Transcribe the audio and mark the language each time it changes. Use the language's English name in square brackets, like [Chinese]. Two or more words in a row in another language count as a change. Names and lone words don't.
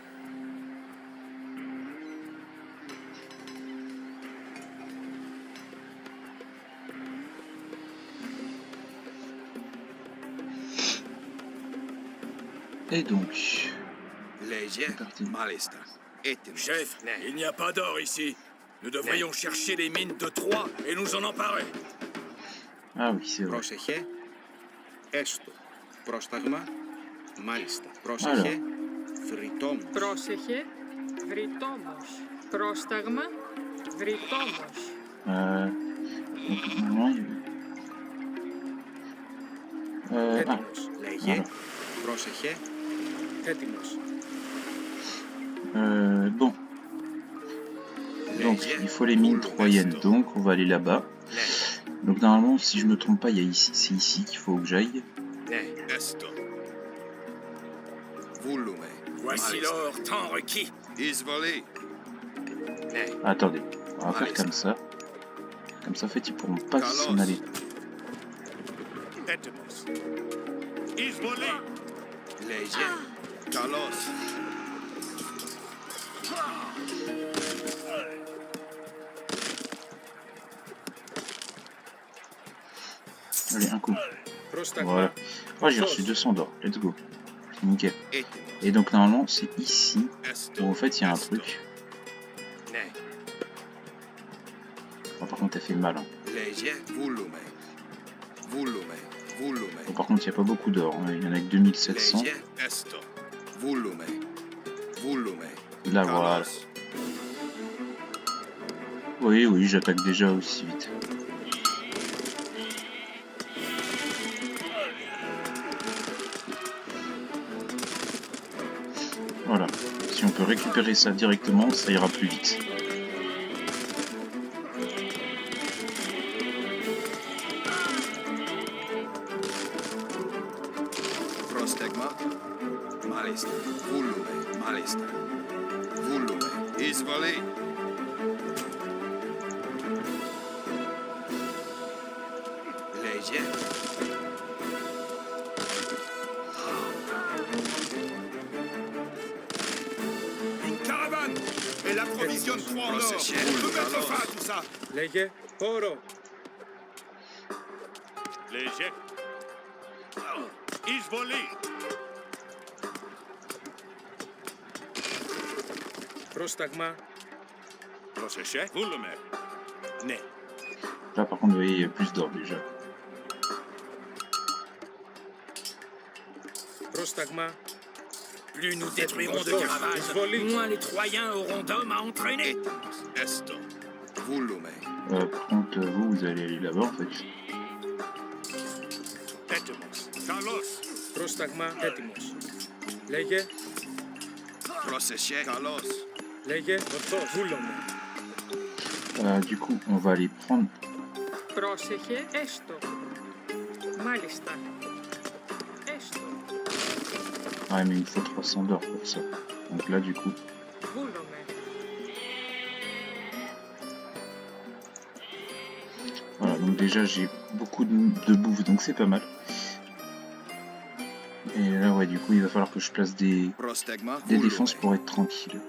[French] Et donc... Chef, il n'y a pas d'or ici. Nous devrions chercher les mines de Troie et nous en emparer. Ah oui, c'est vrai. [Greek] Πρόσεχε, έστω, πρόσταγμα, μάλιστα, πρόσεχε, βρυτόμος. Πρόσεχε, βρυτόμος. Πρόσταγμα, βρυτόμος. [French] Donc, normalement, [Greek] Έτοιμος, λέγε, [French] voilà. [Greek] πρόσεχε, έτοιμος. [French] Bon. Donc, il faut les mines troyennes, donc on va aller là-bas. Donc normalement, si je me trompe pas, c'est ici qu'il faut que j'aille. Esto. Voici l'or tant requis. Attendez, on va faire comme ça. Comme ça, en fait, ils pourront pas s'en aller. [Greek] Έτοιμος. Εισβολή. Λέγε, Καλώς. [French] Allez, un coup. [Greek] πρόσταγμα, [French] Voilà. Oh, j'ai reçu 200 d'or. [English] Let's go. [French] C'est nickel. [Greek] έτοιμος. [French] Et donc normalement, c'est ici [Greek] Esto. [French] où en fait il y a un truc. [Greek] Ναι, [French] Bon, par contre, t'as fait mal. Hein. [Greek] λέγε, [French] Bon, par contre, il n'y a pas beaucoup d'or. Hein. Il y en a que 2700. [Greek] λέγε, Esto. [French] Là, voilà. Oui, oui, j'attaque déjà aussi vite. Voilà. Si on peut récupérer ça directement, ça ira plus vite. [Greek] πρόσταγμα, μάλιστα, Εισβολή. λέγε, [French] Une caravane. Et l'approvisionne Troie en or. On peut mettre fin à tout ça. [Greek] λέγε, όρο, Léger. Easy. πρόσταγμα, Procéchez. Vous le mettez. ναι, [French] Là, par contre, vous voyez, il y a plus d'or déjà. [Greek] πρόσταγμα, [French] Plus nous détruirons de caravanes, moins les Troyens auront d'hommes à entraîner. [Greek] έστω, [French] Par contre, vous allez aller là-bas en fait. [Greek] Έτοιμος. Καλώς. πρόσταγμα, έτοιμος. Λέγε, λέγε, ορθός, βούλομαι. [French] Du coup, on va aller prendre. [Greek] Πρόσεχε, έστω. Μάλιστα. Έστω. [French] Ah, mais il faut 300 d'or pour ça. Donc là, du coup. [Greek] Βούλομαι. [French] Voilà, donc déjà, j'ai beaucoup de bouffe, donc c'est pas mal. Et là, ouais, du coup, il va falloir que je place des défenses pour être tranquille.